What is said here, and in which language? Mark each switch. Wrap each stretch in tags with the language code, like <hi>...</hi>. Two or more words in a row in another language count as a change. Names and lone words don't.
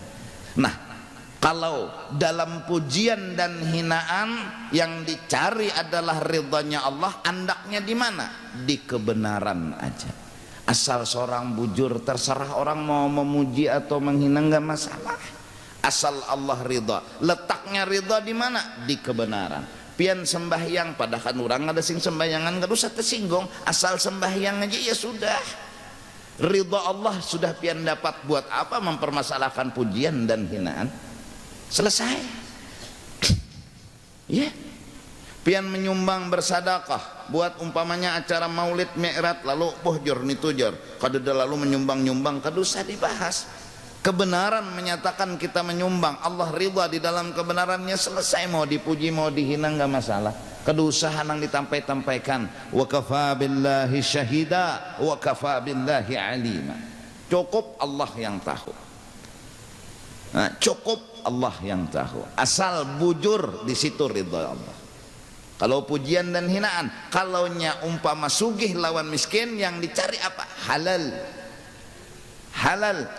<id>Nah kalau dalam pujian dan hinaan yang dicari adalah ridhanya Allah, andaknya di mana? Di kebenaran aja. Asal seorang bujur, terserah orang mau memuji atau menghina nggak masalah, asal Allah ridha. Letaknya ridha di mana? Di kebenaran.</id> <bjn>Pian sembahyang, padahal orang ada sing sembahyangan gak usah tersinggung, asal sembahyang aja ya sudah. Ridha Allah sudah pian dapat, buat apa mempermasalahkan pujian dan hinaan?</bjn> <id>Selesai. Ya.</id> <bjn>Pian menyumbang bersadaqah, buat umpamanya acara maulid mi'raj lalu jor nitu jor, kada lalu menyumbang-nyumbang, kada usah dibahas.</bjn> <id>Kebenaran menyatakan kita menyumbang, Allah ridha di dalam kebenarannya, selesai. Mau dipuji mau dihina nggak masalah. Kedusahan yang ditampai-tampaikan,</id> <ar>وكفى بالله شهيدا وكفى بالله عليما.</ar> <id>Cukup Allah yang tahu. Nah, cukup Allah yang tahu. Asal bujur di situ ridha Allah.</id> <bjn>Kalau pujian dan hinaan, kalaunya umpama sugih lawan miskin, yang dicari apa?</bjn> <id>Halal. Halal.</id>